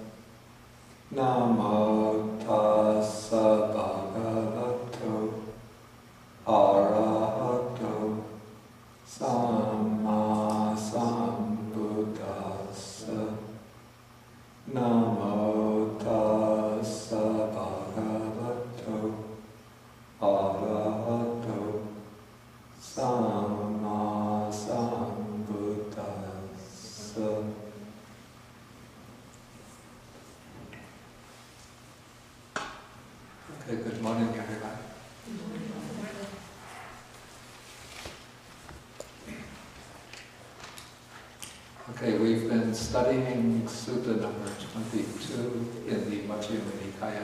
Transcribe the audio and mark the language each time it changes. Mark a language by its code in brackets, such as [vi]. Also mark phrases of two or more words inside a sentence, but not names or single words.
[pi] Namo tassa bhagavato arahato samma sambuddhassa. Namo tassa bhagavato arahato samma sambuddhassa. [en] Okay, good morning everybody. Okay, we've been studying Sutta number 22 in the Majjhima Nikaya.